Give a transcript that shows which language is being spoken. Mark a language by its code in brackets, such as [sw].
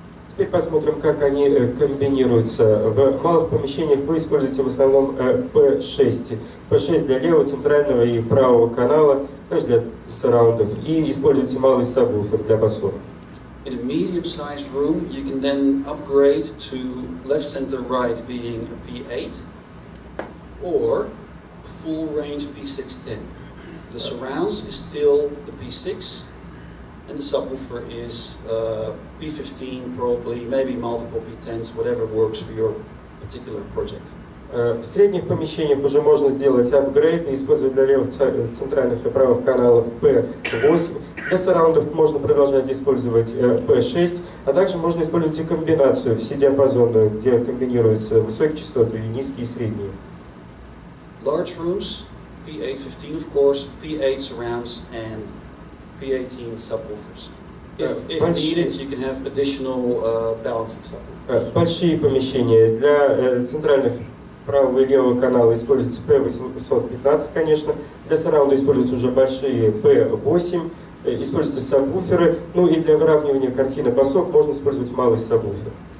[ru] Теперь посмотрим, как они комбинируются. В малых помещениях вы используете в основном P6. P6 для левого, центрального и правого канала, также для сараундов. И используете малый сабвуфер для басов. [en] In a medium-sized room, you can then upgrade to left, center, right being a P8 or full-range P610. The surrounds is still the P6. And the subwoofer is P15 probably, maybe multiple P10s, whatever works for your particular project. [ru] В средних помещениях уже можно сделать апгрейд и использовать для левых, центральных и правых каналов P8. Для сараундов можно продолжать использовать P6, а также можно использовать и комбинацию вседиапазонную, где комбинируются высокие частоты и низкие и средние. [en] Large rooms, P8, 15 of course, P8 surrounds and P18 subwoofers. If needed, you can have additional balancing subwoofers. [ru] Большие помещения для центральных правого и левого канала используется P815, конечно. Для сараунда используются уже большие P8. используются сабвуферы, ну и для выравнивания картины басов можно использовать малый сабвуфер.